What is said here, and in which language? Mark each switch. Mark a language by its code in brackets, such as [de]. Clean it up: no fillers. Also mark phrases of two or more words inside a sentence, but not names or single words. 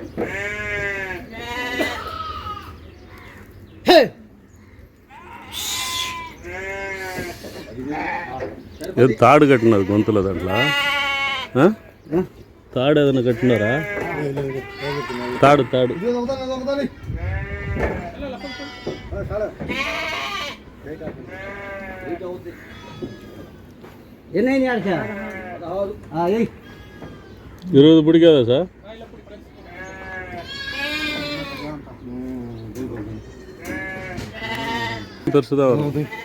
[te] எது తాడు కట్టినారు గొంతులో దాంట్లో? తాడు ఏదైనా కట్టినారా? తాడు [ta] இருபது பிடிக்காதா சார்? பெருசு தான் வரும்.